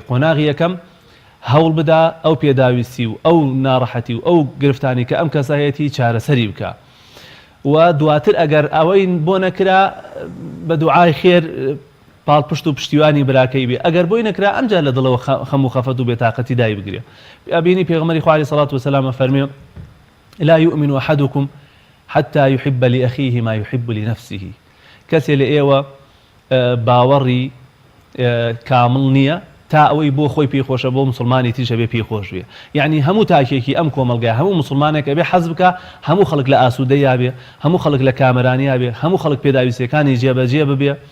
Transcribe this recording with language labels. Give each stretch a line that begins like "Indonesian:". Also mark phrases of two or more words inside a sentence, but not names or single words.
Central Kurdish: قۆناغی یەکەم هەوڵ بدا ئەو پێداویستی و ئەو ناڕەحەتی و ئەو گرفتانی کە ئەم کەسایەتی چارەسەری بکە و دواتر ئەگەر ئەوەی بۆ نەکرا بە دوعای خێر پاڵپشت و پشتیوانی براکەی بێ، ئەگەر بۆی نەکرا ئەمجا لە دڵەوە خەم و خەفەت و بێتاقەتی دای بگرێ. ئەبینی پێغەمبەری خوا عەلەیهی سەڵات وەسەلام فەرمێ
Arabic: لا يؤمن أحدكم حتى يحب لأخيه ما يحب لنفسه.
Central Kurdish: کەسێ لە ئێوە باوەڕی کامڵ نییە تا ئەوەی بۆ خۆی پێخۆشە بۆ مسلمانی تریشە بێ پێخۆش بێ. یعنی هەموو تاکێکی ئەم کۆمەلگای هەموو مسلمانێک ئەبێ حەز بکە هەموو خەڵک لە ئاسوودەیا بێ، هەموو خەڵک لە کامەرانیا بێ، هەموو خەڵک پێداویستەکانی جێبەجێ ببێ.